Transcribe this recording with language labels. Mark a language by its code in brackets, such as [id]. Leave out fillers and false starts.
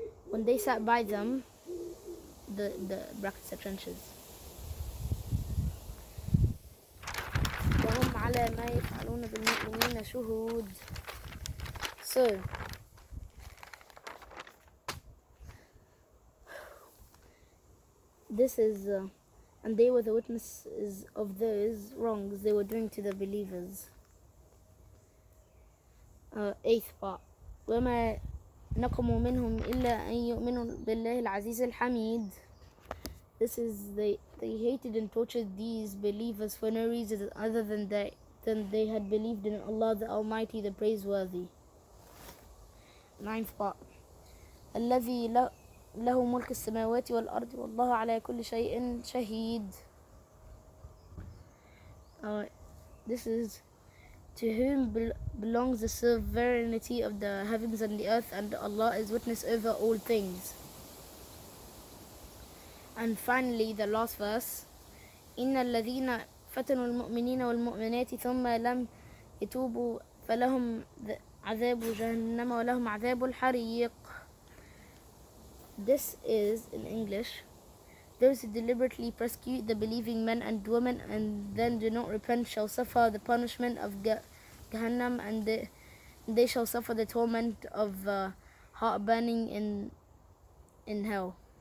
[en] When they sat by them, the brackets, the trenches. [ar] وهم على ما يفعلون بالمؤمنين شهود. [en] So this is and they were the witnesses of those wrongs they were doing to the believers. Eighth part. [ar] وما نقموا منهم إلا أن يؤمنوا بالله العزيز الحميد. [en] This is they hated and tortured these believers for no reason other than they had believed in Allah the Almighty, the Praiseworthy. Ninth part. [ar] الذي له ملك السماوات والأرض والله على كل شيء شهيد. [en] This is to whom belongs the sovereignty of the heavens and the earth, and Allah is witness over all things. And finally, the last verse, [ar] إن الذين فتنوا المؤمنين والمؤمنات ثم لم يتوبوا فلهم عذاب جهنم ولهم عذاب الحريق. [en] This is, in English, those who deliberately persecute the believing men and women and then do not repent shall suffer the punishment of Jahannam, and they shall suffer the torment of heart burning in hell.